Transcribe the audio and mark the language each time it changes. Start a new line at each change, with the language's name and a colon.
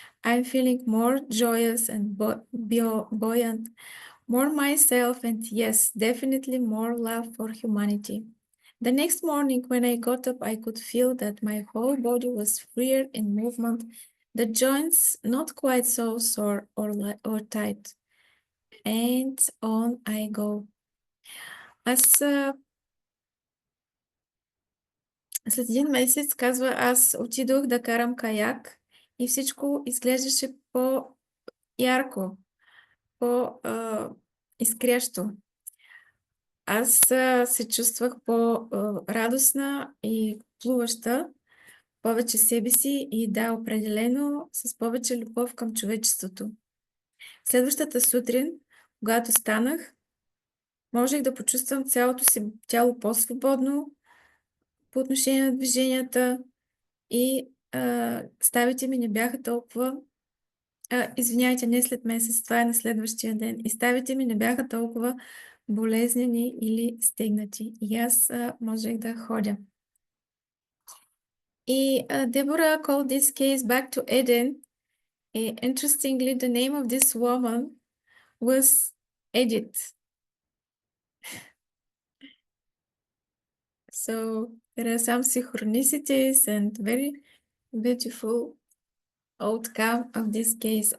English: I'm feeling more joyous and buoyant, more myself, and yes, definitely more love for humanity. The next morning when I got up, I could feel that my whole body was freer in movement, the joints not quite so sore or tight. And on I go.
Bulgarian: Аз след един месец, казва, аз отидох да карам каяк и всичко изглеждаше по-ярко, по-изкрящо. Аз се чувствах по-радостна и плуваща, повече себе си и да, определено с повече любов към човечеството. Следващата сутрин, когато станах, можех да почувствам цялото си тяло по-свободно по отношение на движенията и ставите ми не бяха толкова... извиняйте, не след месец, това е на следващия ден. И ставите ми не бяха толкова болезнени или стегнати. И аз можех да ходя. И
English: Deborah called this case back to Eden. Interestingly, the name of this woman was Edith. So there are some synchronicities and very beautiful outcome of this case.